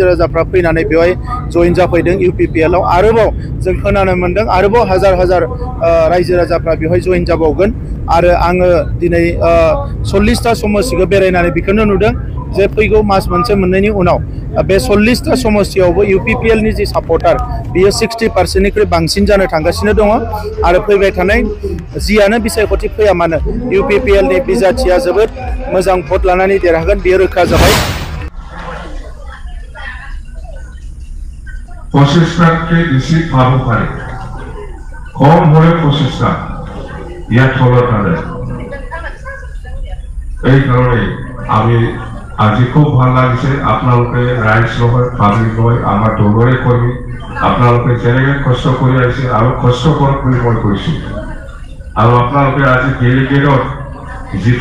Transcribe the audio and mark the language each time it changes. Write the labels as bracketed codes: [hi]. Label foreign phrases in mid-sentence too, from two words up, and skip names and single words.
[brx] राजाफ्रा फैनानै बेवहाय जइन जाफैदों इउपिपिएलआव आरोबाव जों खोनानो मोनदों आरोबाव हाजार हाजार रायजो राजाफ्रा बेवहाय जइन जाबावगोन आरो आङो दिनै 40टा समस्तिखौ बेरायनानै बेखौनो नुदों जे फैगौ मास मोनसे मोननैनि उनाव बे 40टा समस्तियावबो इउपिपिएलनि जि सापर्टार बियो 60%निख्रुइ बांसिन जानो थांगासिनो दङ आरो फैबाय थानाय जियानो बिसायख'थि फैया मानो इउपिपिएलनि बिजाथिया जोबोद मोजां भट लानानै देरहागोन बेयो रोखा जाबाय [as] প্রচেষ্টাকে বেশি ভালো পারে কম হলে প্রচেষ্টা ইয়াত ফলত নাযায় এই কারণে আমি আজি খুব ভাল লাগিছে আপোনালোকে ৰাইজ নহয় পাব্লিক নহয় আমাৰ দলৰে কৰ্মী আপোনালোকে যেনেকৈ কষ্ট কৰি আহিছে আৰু কষ্ট কৰক বুলি মই কৈছোঁ আৰু আপোনালোকে আজি ডেলিগেটত যিটো